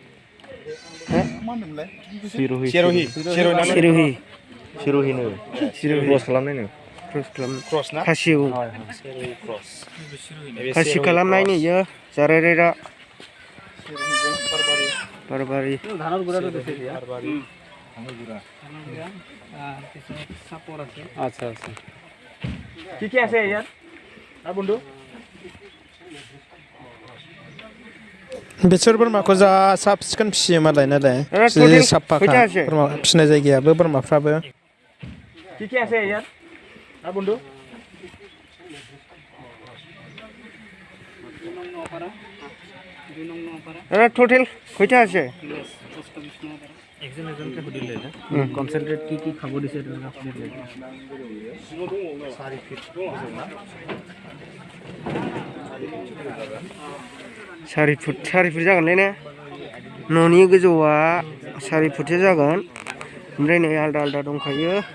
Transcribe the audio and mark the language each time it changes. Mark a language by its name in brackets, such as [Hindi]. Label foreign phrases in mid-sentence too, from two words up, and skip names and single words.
[Bodo] सिर'हिनो क्रस खालामनायनो खासि खालामनाय नुयो जारेरेरा बारबारि [Assamese] আচ্ছা আচ্ছা কি কি আছে ইয়াত আর বন্ধু [Bodo] बेसोर बोरमाखौ जा साब सिखोन फिसियो मालाय नालाय जि साफाखा बोरमा फिसिनाय जायगायाबो बोरमाफ्राबो [Assamese] কি কি আছে ইয়াত আর বন্ধু টোটাল কয়টা আছে একজনকে সুধিলে কনসেন্ট্রেট কি খাব দিছে [Bodo] सारि फुट जागोनलै ने न'नि गोजौआ 4 फुटसो जागोन ओमफ्राय नै आलदा आलदा दंखायो